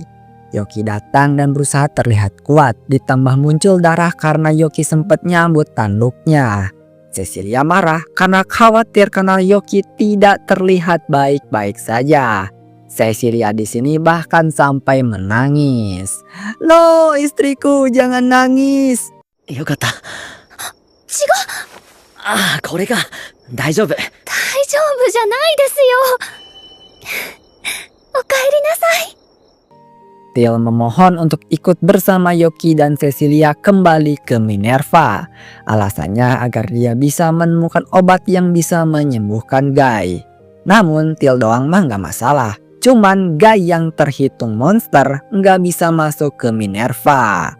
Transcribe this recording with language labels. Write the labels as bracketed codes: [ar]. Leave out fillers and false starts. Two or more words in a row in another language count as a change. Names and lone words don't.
[id] Yoki datang dan berusaha terlihat kuat, ditambah muncul darah karena Yoki sempat nyambut tanduknya. Cecilia marah karena khawatir karena Yoki tidak terlihat baik-baik saja. Cecilia di sini bahkan sampai menangis. "Loh, istriku, jangan nangis." Yokata. [ja] 違う、これか。大丈夫。大丈夫じゃないですよ。おかえりなさい。 [id] Till memohon untuk ikut bersama Yoki dan Cecilia kembali ke Minerva. Alasannya agar dia bisa menemukan obat yang bisa menyembuhkan Guy. Namun Till doang mah gak masalah. Cuman Guy yang terhitung monster gak bisa masuk ke Minerva.